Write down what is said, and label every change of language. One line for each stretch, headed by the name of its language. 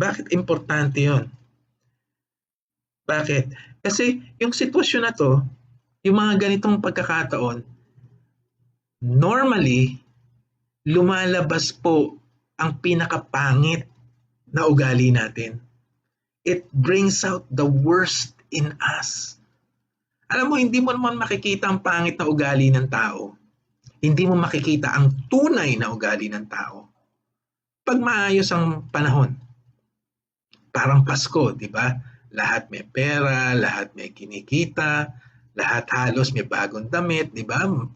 Filipino: Bakit importante yun? Bakit? Kasi yung sitwasyon na to, yung mga ganitong pagkakataon, normally, lumalabas po ang pinakapangit na ugali natin.
English: It brings out the worst in us.
Filipino: Alam mo, hindi mo naman makikita ang pangit na ugali ng tao. Hindi mo makikita ang tunay na ugali ng tao. Pag maayos ang panahon, parang Pasko, di ba? Lahat may pera, lahat may kinikita, lahat halos may bagong damit, di ba?